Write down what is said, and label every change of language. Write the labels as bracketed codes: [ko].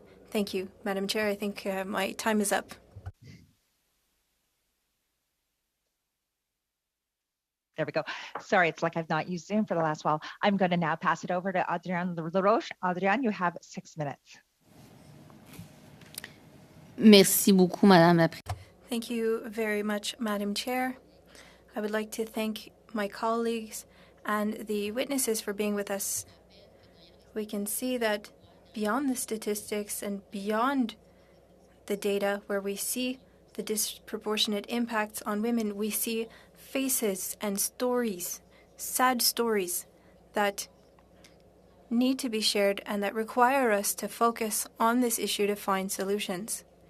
[en] Thank you, Madam Chair. I think my time is up. There we go. Sorry, it's like I've not used Zoom for the last while. I'm going to now pass it over to Adrienne Laroche. Adrienne, you have 6 minutes. [fr] Merci beaucoup, Madame la Présidente. [en] Thank you very much, Madam Chair. I would like to thank my colleagues and the witnesses for being with us. We can see that beyond the statistics and beyond the data where we see the disproportionate impacts on women, we see faces and stories, sad stories that need to be shared and that require us to focus on this issue to find solutions.